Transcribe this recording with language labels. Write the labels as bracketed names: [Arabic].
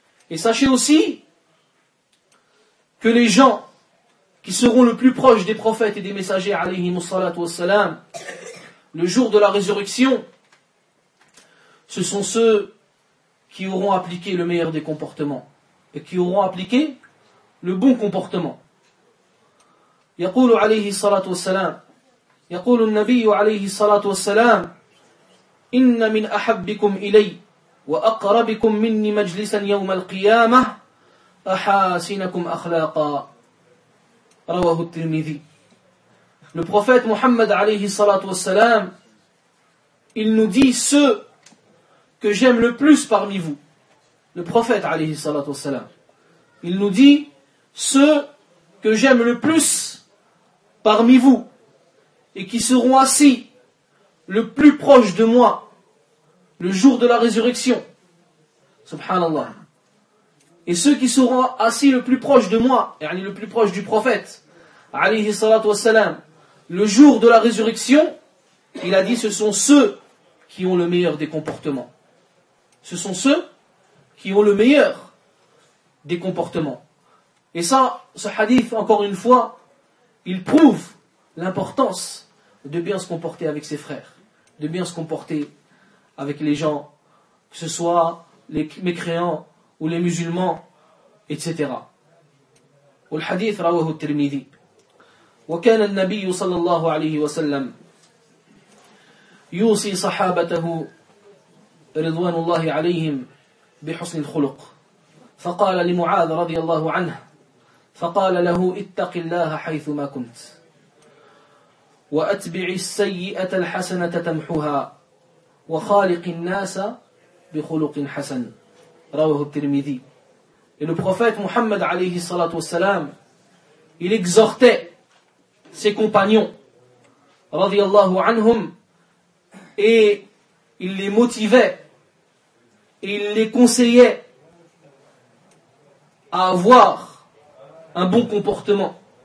[French] Et sachez aussi que les gens qui seront le plus proches des prophètes et des messagers alayhi salatu wassalam, le jour de la résurrection, ce sont ceux qui auront appliqué le meilleur des comportements et qui auront appliqué le bon comportement. [Arabic] يقول عليه الصلاة والسلام يقول النبي عليه الصلاة والسلام إن من أحبكم إلي وأقربكم مني مجلسا يوم القيامة أحاسنكم أخلاقا رواه الترمذي. [French] Le prophète Muhammad [Arabic] عليه الصلاة والسلام [French] il nous dit ceux que j'aime le plus parmi vous. Le prophète, alayhi salatu wassalam, il nous dit, ceux que j'aime le plus parmi vous, et qui seront assis le plus proche de moi le jour de la résurrection. Subhanallah. Et ceux qui seront assis le plus proche de moi, yani le plus proche du prophète, alayhi salatu wassalam, le jour de la résurrection, il a dit ce sont ceux qui ont le meilleur des comportements. Ce sont ceux qui ont le meilleur des comportements. Et ça, ce hadith, encore une fois, il prouve l'importance de bien se comporter avec ses frères, de bien se comporter avec les gens, que ce soit les mécréants ou les musulmans, etc. Et le hadith, rawahu al-Tirmidhi. [Arabic] Wa kana an-nabiyyu sallallahu alayhi wa sallam yusi sahabatahu ridwanullahi alayhim بحسن الخلق فقال لمعاذ رضي الله عنه فقال له اتق الله حيثما كنت وأتبع السيئة الحسنة تمحها وخالق الناس بخلق حسن رواه الترمذي. [French] Et le prophète Muhammad [Arabic] عليه الصلاة والسلام [French] il exhortait ses compagnons [Arabic] رضي الله عنهم [French] et il les motivait. Il les conseillait à avoir un bon comportement.